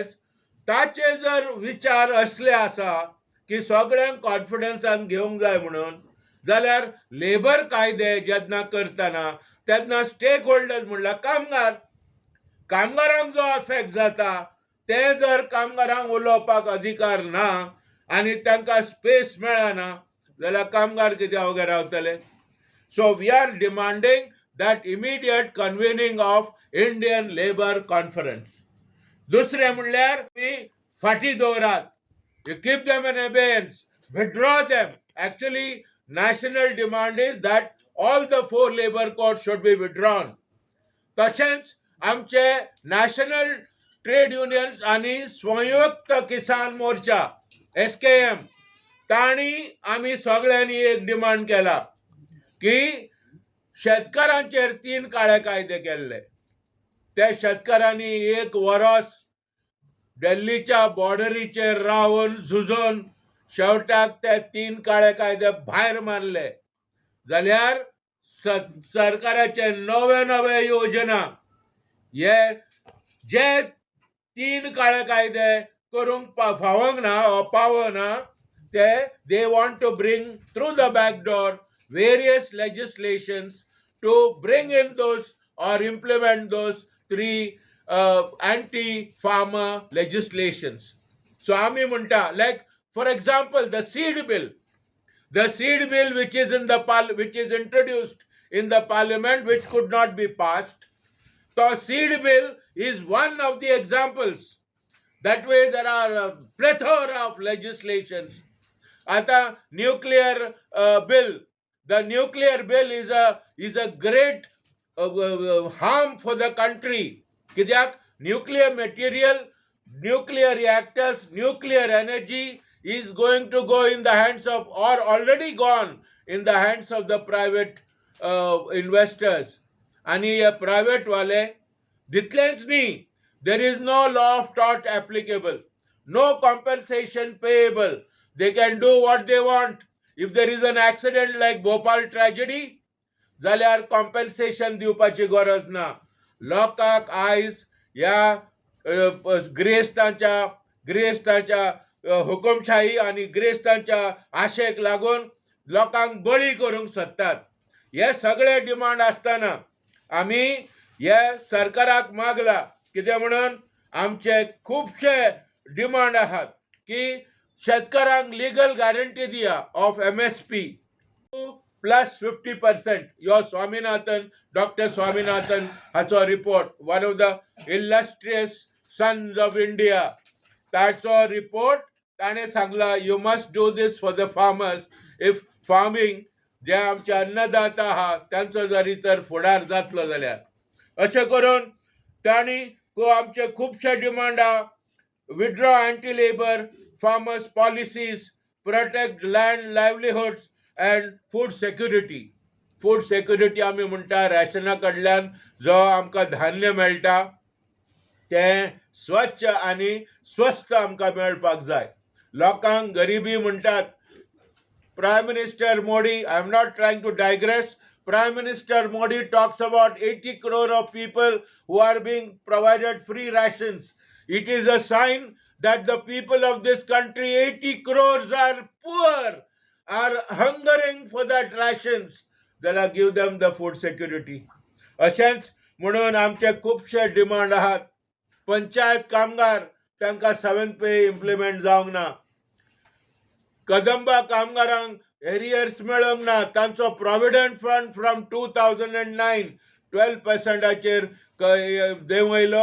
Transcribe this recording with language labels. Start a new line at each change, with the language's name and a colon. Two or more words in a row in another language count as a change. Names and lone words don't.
Konkani: ताचे जर विचार असले आसा की सगळ्यांक कॉन्फिडन्सान घेवंक जाय म्हणून, जाल्यार लेबर कायदे जेन्ना करतना तेन्ना
English: stake holders
Konkani: म्हणल्यार कामगारांक जो अफेक्ट जाता ते जर कामगारांक उलोवपाक अधिकार ना आनी तांकां स्पेस मेळना जाल्यार कामगार कित्याक वगैरे रावतले.
English: so we are demanding that immediate convening of Indian labour conference.
Konkani: दुसरें म्हणल्यार मी फाटी दवरात.
English: You keep them in abeyance, withdraw them. Actually, national demand is that all the 4 labor codes should be withdrawn.
Konkani: तशेंच आमचे
English: national trade unions
Konkani: आणि संयुक्त किसान मोर्चा SKM तांणी आमी सगळ्यांनी एक डिमांड केला की शेतकारांचेर 3 काळे कायदे केल्ले. त्या शेतकारांनी 1 वर्स दिल्लीच्या बॉर्डरीचेर रावन झुजून शेवटाक ते 3 काळे कायदे भायर मारले. जाल्यार सरकाराचे नवे योजना हे जे 3 काळे कायदे करूंक फावंक ना वा पावना ते
English: they want to bring through the back door various legislations to bring in those or implement those 3 anti-farmer legislations.
Konkani: So आम्ही म्हणटा,
English: like for example the seed bill which is introduced in the parliament which could not be passed. So seed bill is one of the examples. That way there are a plethora of legislations.
Konkani: आता
English: nuclear bill. The nuclear bill is a great harm for the country. कित्याक nuclear material, nuclear reactors, nuclear energy is going to go in the hands of or already gone in the hands of the private investors.
Konkani: आणि हे private वाले दितलेच न्ही.
English: There is no law of tort applicable, no compensation payable. They can do what they want. If there is an accident like Bhopal tragedy,
Konkani: जाल्यार कॉम्पेन्सेशन दिवपाची गरज ना. लोकांक आयज ह्या गिरेस्तांच्या हुकुमशाही आणि गिरेस्तांच्या आशेक लागून लोकांक बळी करूंक सोदतात. हे सगळे डिमांड आसतना आमी हे सरकाराक मागला कितें म्हणून आमचे खुबशे डिमांड आहात की शेतकारांक
English: legal guarantee
Konkani: दिया ऑफ MSP plus 50%. यो डॉक्टर स्वामीनाथन हाचो रिपोर्ट,
English: one of the illustrious sons of India.
Konkani: ताचो रिपोर्ट ताणें सांगला
English: you must do this for the farmers if farming
Konkani: जे आमचे अन्नदाता आहा तांचो जरी तर फुडार जातलो जाल्यार. अशें करून तांणी आमचे खुबशे डिमांड आहा.
English: withdraw anti labour farmers policies, protect land livelihoods and food security. Food security
Konkani: आमी म्हणटा रॅशना कडल्यान जो आमकां धान्य मेळटा तें स्वच्छ आनी स्वस्थ आमकां मेळपाक जाय. लोकांक गरिबी म्हणटात.
English: Prime Minister Modi, I am not trying to digress. Prime Minister Modi talks about 80 crore of people who are being provided free rations. It is a sign that the people of this country, 80 crores, are poor, are hungering for that rations. They'll give them the food security.
Konkani: अशेंच म्हणून आमचे खुबशे डिमांड आहात. पंचायत कामगार तांकां 7th पे इम्प्लिमेंट जावंक ना. कदंबा कामगारांक एरियर्स मेळोंक ना. तांचो
English: provident fund from 2009
Konkani: 12%चेर देंवयलो.